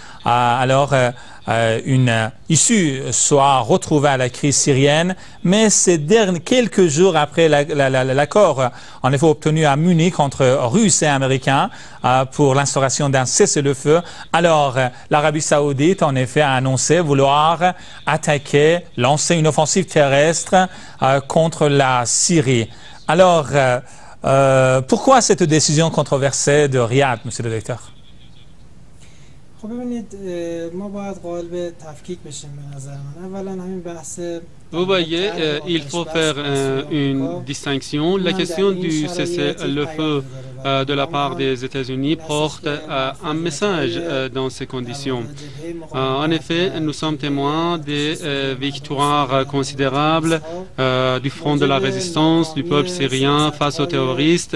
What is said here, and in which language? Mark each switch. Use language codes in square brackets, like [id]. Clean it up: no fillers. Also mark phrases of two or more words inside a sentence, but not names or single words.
[fr] une issue soit retrouvée à la crise syrienne, mais ces quelques jours après l'accord en effet obtenu à Munich entre Russes et Américains pour l'instauration d'un cessez-le-feu, alors l'Arabie Saoudite en effet a annoncé vouloir lancer une offensive terrestre contre la Syrie. Alors, pourquoi cette décision controversée de Riyad, monsieur le directeur? [fa] خب ببینید ما باید قائل به تفکیک بشیم به نظر من. اولا همین بحث [fr] Vous voyez, il faut faire une distinction. La question du cessez-le-feu de la part des États-Unis porte un message dans ces conditions. En effet, nous sommes témoins des victoires considérables du front de la résistance du peuple syrien face aux terroristes.